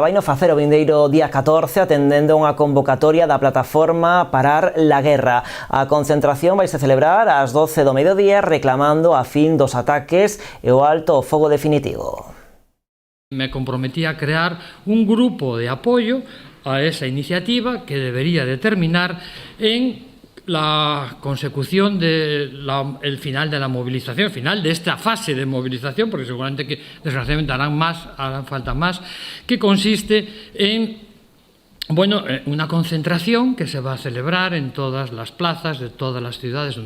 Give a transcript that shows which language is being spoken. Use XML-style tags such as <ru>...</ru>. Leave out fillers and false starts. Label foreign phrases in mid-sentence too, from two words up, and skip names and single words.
<gl>Vaino facer o vindeiro día 14 atendendo unha convocatoria da plataforma Parar la Guerra. A concentración vaise celebrar ás 12 do mediodía reclamando a fin dos ataques e o alto o fogo definitivo.</gl> <es>Me comprometí a crear un grupo de apoio a esa iniciativa que debería determinar en la consecución del final de la movilización, final de esta fase de movilización, porque seguramente que desgraciadamente harán falta más, que consiste en Bueno, una concentración que se va a celebrar en todas las plazas de todas las ciudades donde</es>